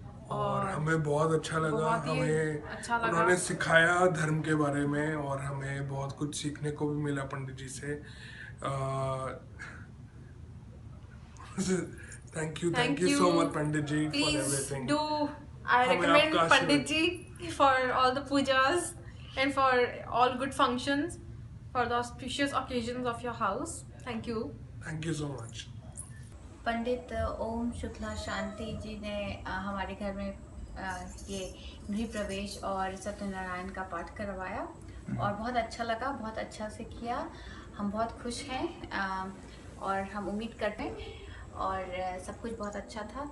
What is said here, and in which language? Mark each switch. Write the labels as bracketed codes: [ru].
[hi] और हमें बहुत अच्छा लगा। हमें अच्छा लगा। उन्होंने सिखाया धर्म के बारे में, और हमें बहुत कुछ सीखने को भी मिला पंडित जी से। [en] Thank you so much Pandit ji for everything. I recommend Pandit ji for all the pujas and for all good functions, for the auspicious occasions of your house. Thank you. Thank you so much. [hi] पंडित ओम शुक्ला शांति जी ने हमारे घर में ये गृह प्रवेश और सत्यनारायण का पाठ करवाया और बहुत अच्छा लगा, बहुत अच्छा से किया। हम बहुत खुश हैं और हम उम्मीद करते हैं और सब कुछ बहुत अच्छा था।